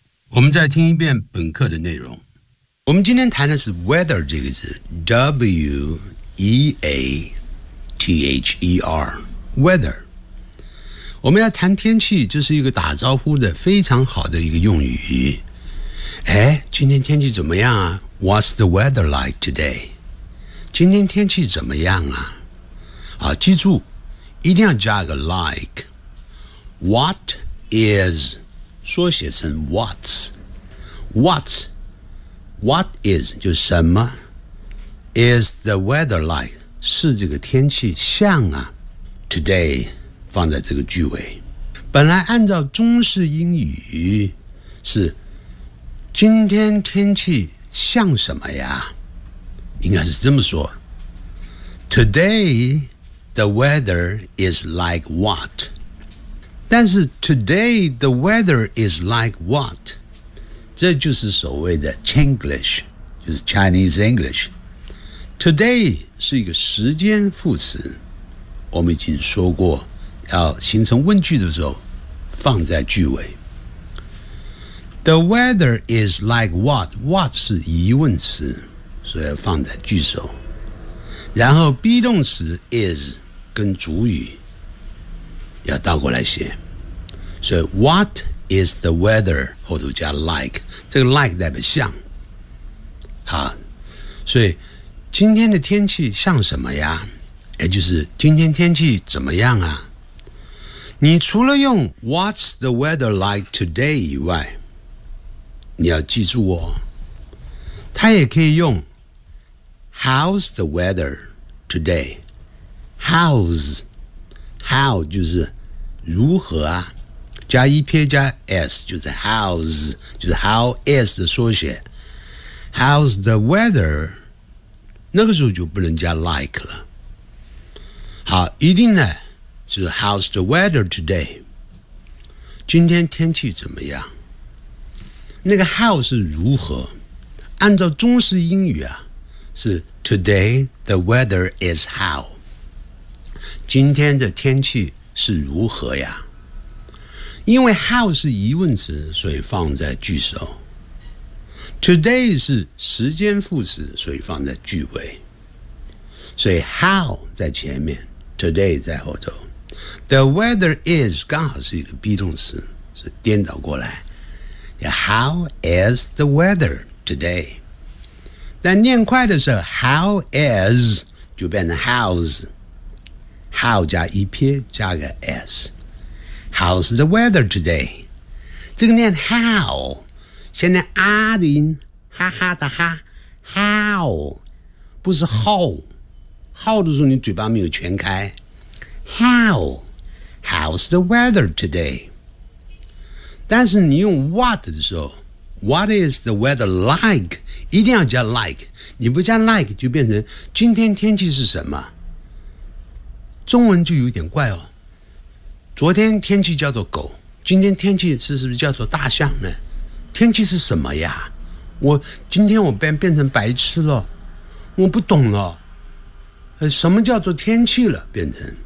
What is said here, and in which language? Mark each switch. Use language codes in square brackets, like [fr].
[zh] 我们再听一遍本课的内容。我们今天谈的是 weather 这个字 ，W-E-A-T-H-E-R， weather。我们要谈天气，这是一个打招呼的非常好的一个用语。哎，今天天气怎么样啊 ？ What's the weather like today？今天天气怎么样啊？啊，记住，一定要加个 like。What is 缩写成 what's what's what is 就是什么 is the weather like 是这个天气像啊 today 放在这个句尾，本来按照中式英语是今天天气像什么呀，应该是这么说 [en] today the weather is like what，但是 today the weather is like what，这就是所谓的 Chinglish，就是 Chinese English。 [zh] Today 是一个时间副词，我们已经说过要形成问句的时候放在句尾。 The weather is like what， what 是疑问词，所以要放在句首。然后 be 动词 is 跟主语要倒过来写，所以 what is the weather 后头加 like， 这个 like 代表像。好，所以今天的天气像什么呀，也就是今天天气怎么样啊，你除了用 what's the weather like today 以外，你要记住哦，它也可以用 how's the weather today， how's how 就是如何啊，加一撇加 s 就是 how's， 就是 how is 的缩写。 [en] How's the weather？ [zh] 那个时候就不能加 like 了。好，一定呢，就是 how's the weather today？今天天气怎么样？那个 how 是如何？按照中式英语啊，是 today the weather is how。今天的天气是如何呀？因为 how 是疑问词，所以放在句首。 Today 是时间副词，所以放在句尾。所以 how 在前面， today 在后头。 The weather is 刚好是一个 be 动词，是颠倒过来。 [en] How is the weather today？ [zh] 但念快的时候 how is 就变成 how's， how 加一撇加个 s， [en] How's the weather today? [zh] 这个念 how， 先念啊的音，哈哈的哈 ，how， 不是 how， how 的时候你嘴巴没有全开。 [en] How， how's the weather today？但是你用 what 的时候，what is the weather like？ [zh] 一定要加 like， 你不加 like 就变成今天天气是什么？中文就有点怪哦。昨天天气叫做狗，今天天气是不是叫做大象呢？天气是什么呀？我今天我变成白痴了，我不懂了，什么叫做天气了？变成。